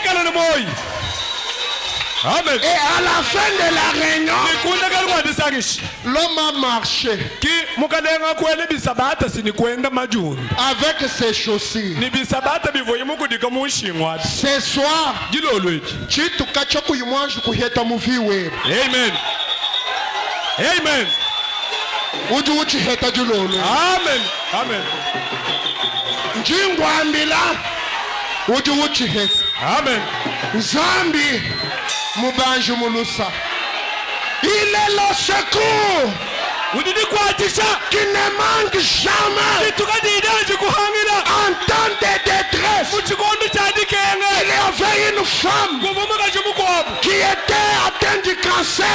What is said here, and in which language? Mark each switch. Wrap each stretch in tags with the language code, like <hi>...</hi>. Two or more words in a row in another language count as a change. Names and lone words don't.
<fr>Amen. Et à la fin de la réunion, l'homme a marché avec ses chaussures. Ce soir, Amen. Amen. Amen. Amen. Amen.</fr> <cjk>Zambi Mubanju Mulusa.</cjk> <fr>Il est le secours qui ne manque jamais en temps de détresse. Il y avait une femme qui était atteinte du cancer.</fr>